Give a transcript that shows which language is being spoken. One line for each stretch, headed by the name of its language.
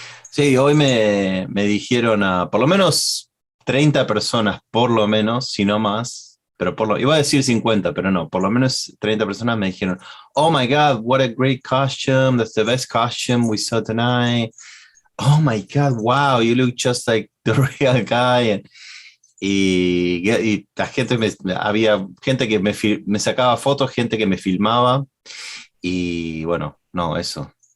Spanish: Sí, hoy me dijeron por lo menos 30 personas, por lo menos, si no más, pero iba a decir 50, pero no, por lo menos 30 personas me dijeron,
English: oh my God, what a great costume, that's the best costume we saw tonight. Oh my God, wow, you look just like the real guy.
Spanish: Y la gente había gente que me sacaba fotos, gente que me filmaba, y bueno, no, eso.